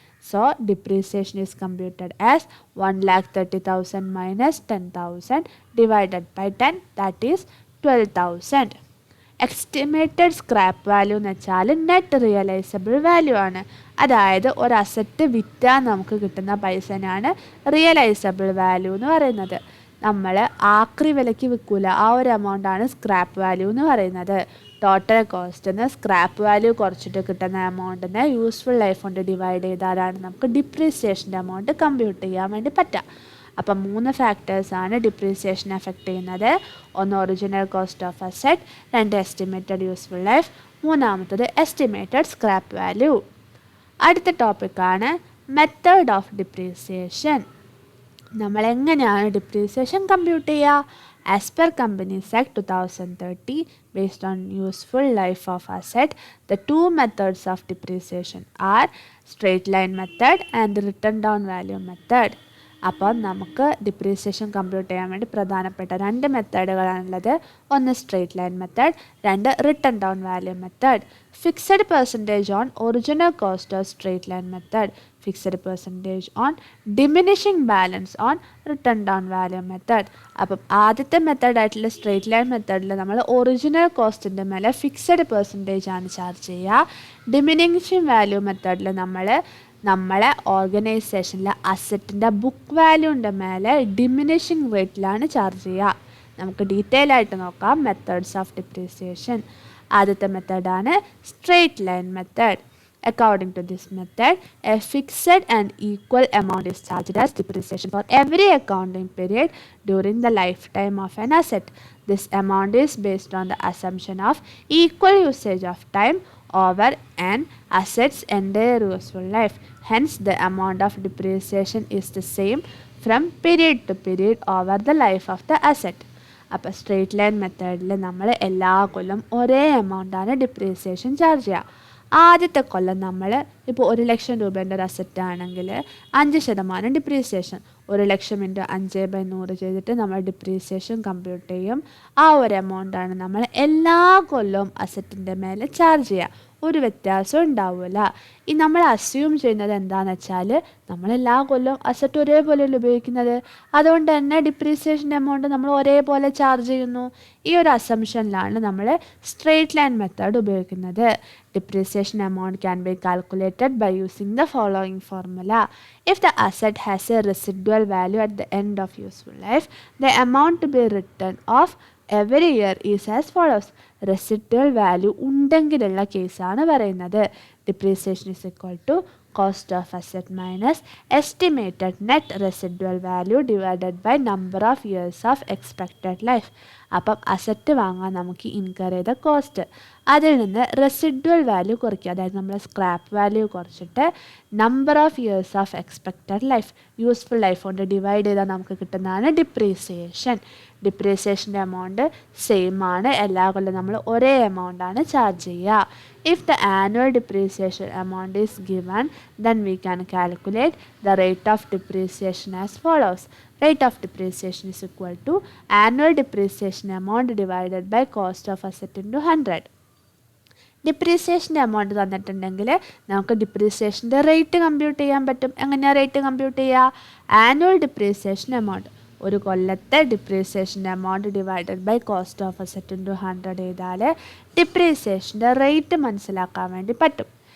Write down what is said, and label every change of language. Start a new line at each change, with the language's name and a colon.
English: So, depreciation is computed as 1,30,000 minus 10,000 divided by 10, that is 12,000.
Malayalam: Estimated scrap value എന്ന് വെച്ചാൽ net realisable value ആണ്. അതായത് ഒരു asset വിറ്റാൽ നമുക്ക് കിട്ടുന്ന പൈസനാണ് റിയലൈസബിൾ വാല്യൂ എന്ന് പറയുന്നത്. നമ്മൾ ആക്രി വിലയ്ക്ക് വിൽക്കില്ല, ആ ഒരു എമൗണ്ടാണ് സ്ക്രാപ്പ് വാല്യൂ എന്ന് പറയുന്നത്. ടോട്ടൽ കോസ്റ്റിന് സ്ക്രാപ്പ് വാല്യൂ കുറച്ചിട്ട് കിട്ടുന്ന എമൗണ്ടിനെ യൂസ്ഫുൾ ലൈഫ് കൊണ്ട് ഡിവൈഡ് ചെയ്താലാണ് നമുക്ക് ഡിപ്രീസിയേഷൻ്റെ എമൗണ്ട് കമ്പ്യൂട്ട് ചെയ്യാൻ വേണ്ടി പറ്റുക. അപ്പം 3 ഫാക്ടേഴ്സാണ് ഡിപ്രീസിയേഷൻ എഫക്റ്റ് ചെയ്യുന്നത്. ഒന്ന് original cost of asset, 2 estimated useful life, മൂന്നാമത്തത് എസ്റ്റിമേറ്റഡ് സ്ക്രാപ്പ് വാല്യൂ. അടുത്ത ടോപ്പിക്കാണ് method of depreciation. നമ്മളെങ്ങനെയാണ് depreciation compute ചെയ്യുക?
English: As per Companies Act 2030, based on useful life of asset, the 2 methods of depreciation are straight line method and written down value method.
Malayalam: അപ്പോൾ നമുക്ക് depreciation compute ചെയ്യാൻ വേണ്ടി പ്രധാനപ്പെട്ട 2 മെത്തേഡുകളാണുള്ളത്. ഒന്ന് straight line method, 2 written down value method. Fixed percentage on original cost of straight line method, fixed percentage on diminishing balance on written down value method. അപ്പം ആദ്യത്തെ മെത്തേഡായിട്ടുള്ള straight line മെത്തേഡിൽ നമ്മൾ ഒറിജിനൽ കോസ്റ്റിൻ്റെ മേലെ fixed percentage ആണ് charge ചെയ്യുക. Diminishing value മെത്തേഡിൽ നമ്മളെ ഓർഗനൈസേഷനിലെ അസറ്റിൻ്റെ ബുക്ക് വാല്യൂൻ്റെ മേലെ ഡിമിനിഷിങ് റേറ്റിലാണ് ചാർജ് ചെയ്യുക. നമുക്ക് ഡീറ്റെയിൽ ആയിട്ട് നോക്കാം മെത്തേഡ്സ് ഓഫ് ഡിപ്രീസിയേഷൻ. ആദ്യത്തെ മെത്തേഡാണ് straight line method.
English: According to this method, a fixed and equal amount is charged as depreciation for every accounting period during the lifetime of an asset. This amount is based on the assumption of equal usage of time over an asset's entire useful life. Hence, the amount of depreciation is the same from period to period over the life of the asset.
Malayalam: അപ്പോൾ straight line മെത്തേഡിൽ നമ്മൾ എല്ലാ കൊല്ലം ഒരേ എമൗണ്ടാണ് depreciation charge ചെയ്യുക. ആദ്യത്തെ കൊല്ലം നമ്മൾ ഇപ്പോൾ 1,00,000 രൂപേൻ്റെ ഒരു അസറ്റ് ആണെങ്കിൽ 5% ഡിപ്രീസിയേഷൻ, 1,00,000 ഇൻറ്റു 5/100 ചെയ്തിട്ട് നമ്മൾ ഡിപ്രീസിയേഷൻ കമ്പ്യൂട്ട് ചെയ്യും. ആ ഒരു എമൗണ്ടാണ് നമ്മൾ എല്ലാ കൊല്ലവും അസറ്റിൻ്റെ മേലെ ചാർജ് ചെയ്യുക. ഒരു വ്യത്യാസവും ഉണ്ടാവില്ല. ഈ നമ്മൾ അസ്യൂം ചെയ്യുന്നത് എന്താണെന്ന് വെച്ചാൽ നമ്മളെല്ലാ കൊല്ലവും അസറ്റ് ഒരേപോലെയല്ല ഉപയോഗിക്കുന്നത്, അതുകൊണ്ട് തന്നെ ഡിപ്രീസിയേഷൻ എമൗണ്ട് നമ്മൾ ഒരേപോലെ ചാർജ് ചെയ്യുന്നു. ഈ ഒരു അസംഷനിലാണ് നമ്മൾ സ്ട്രെയിറ്റ് ലൈൻ മെത്തേഡ് ഉപയോഗിക്കുന്നത്.
English: Depreciation amount can be calculated by using the following formula. If the asset has a residual value at the end of useful life, the amount to be written off every year is as follows.
Malayalam: Residual value ഉണ്ടെങ്കിലുള്ള കേസാണ് പറയുന്നത്.
English: Depreciation is equal to cost of asset minus estimated net residual value divided by number of years of expected life.
Malayalam: അപ്പം asset വാങ്ങാൻ നമുക്ക് incur ചെയ്ത cost, അതിൽ നിന്ന് residual value കുറയ്ക്കുക, അതായത് നമ്മൾ സ്ക്രാപ്പ് വാല്യൂ കുറച്ചിട്ട് number of years of expected life, useful life കൊണ്ട് ഡിവൈഡ് ചെയ്താൽ നമുക്ക് കിട്ടുന്നതാണ് ഡിപ്രീസിയേഷൻ. ഡിപ്രീസിയേഷൻ്റെ എമൗണ്ട് സെയിം ആണ്, എല്ലാ കൊല്ലം നമ്മൾ ഒരേ എമൗണ്ടാണ് ചാർജ് ചെയ്യുക.
English: If the annual depreciation amount is given, then we can calculate the rate of depreciation as follows. Rate of depreciation is equal to annual depreciation amount divided by cost of asset into 100.
Malayalam: ഡിപ്രീസിയേഷൻ്റെ amount തന്നിട്ടുണ്ടെങ്കിൽ നമുക്ക് ഡിപ്രീസിയേഷൻ്റെ rate compute ചെയ്യാൻ പറ്റും. എങ്ങനെയാണ് rate compute ചെയ്യുക? Annual depreciation amount, ഒരു കൊല്ലത്തെ ഡിപ്രീസിയേഷൻ്റെ amount divided by cost of asset into 100 ചെയ്താൽ ഡിപ്രീസിയേഷൻ്റെ rate മനസ്സിലാക്കാൻ വേണ്ടി പറ്റും.